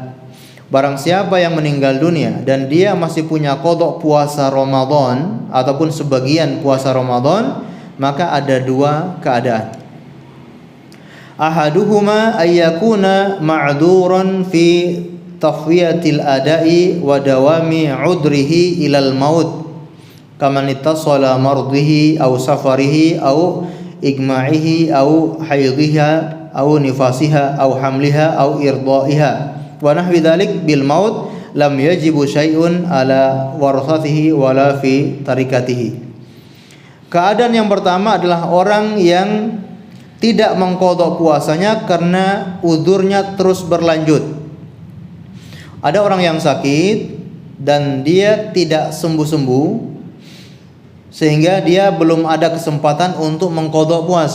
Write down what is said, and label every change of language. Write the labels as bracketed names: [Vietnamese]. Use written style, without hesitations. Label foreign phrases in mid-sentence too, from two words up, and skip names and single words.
[Indonesian] Barang siapa yang meninggal dunia dan dia masih punya qada puasa Ramadan ataupun sebagian puasa Ramadan, maka ada dua keadaan. [Arabic] أحدهما أن يكون معذورا في تفويت الأداء ودوام عذره إلى الموت كما اتصل مرضه أو سفره أو إغماؤه أو حيضها أو نفاسها أو حملها أو إرضاعها ونحو ذلك بالموت لم يجب شيء على ورثته ولا في تركته. [Indonesian] Keadaan yang pertama adalah orang yang tidak mengqadha puasanya karena uzurnya terus berlanjut. Ada orang yang sakit dan dia tidak sembuh-sembuh sehingga dia belum ada kesempatan untuk mengqadha puasa.